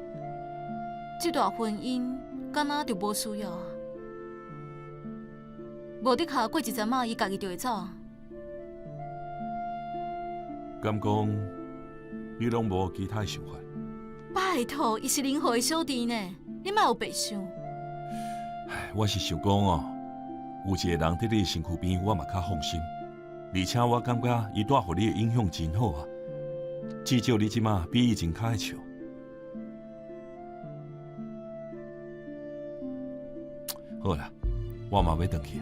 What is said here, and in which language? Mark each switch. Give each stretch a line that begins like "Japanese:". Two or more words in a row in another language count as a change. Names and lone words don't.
Min Nan Chinese: 这段婚姻敢若就无需要啊。无得卡过一阵仔，伊家己就会走啊。敢讲你拢无其他想法？拜托，伊是林浩的小弟呢，你莫有白想。唉，我是想讲哦，有一个人伫你身躯边，我嘛较放心。而且我感觉伊带互你的影响真好啊，至少你即马比以前较爱笑。好啦，我嘛要回去啊。